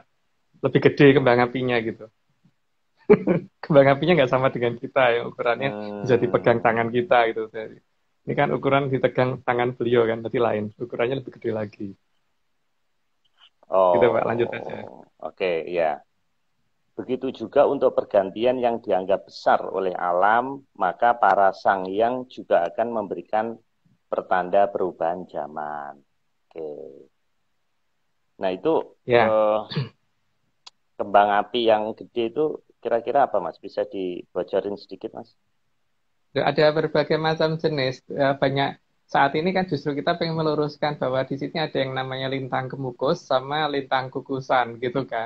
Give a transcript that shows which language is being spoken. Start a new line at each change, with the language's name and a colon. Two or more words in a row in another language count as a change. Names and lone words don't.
Indonesian: Lebih gede kembang apinya gitu. Kembang apinya nggak sama dengan kita, ya ukurannya bisa dipegang tangan kita gitu. Ini kan ukuran dipegang tangan beliau kan, berarti lain. Ukurannya lebih gede lagi. Gitu Pak, lanjut aja. Oke, ya. Begitu juga untuk pergantian yang dianggap besar oleh alam, maka para sang hyang juga akan memberikan pertanda perubahan zaman. Oke. Nah itu kembang api yang gede itu kira-kira apa Mas? Bisa dibocorin sedikit Mas? Ada berbagai macam jenis. Banyak saat ini kan justru kita pengen meluruskan bahwa di sini ada yang namanya lintang kemukus sama lintang kukusan gitu kan.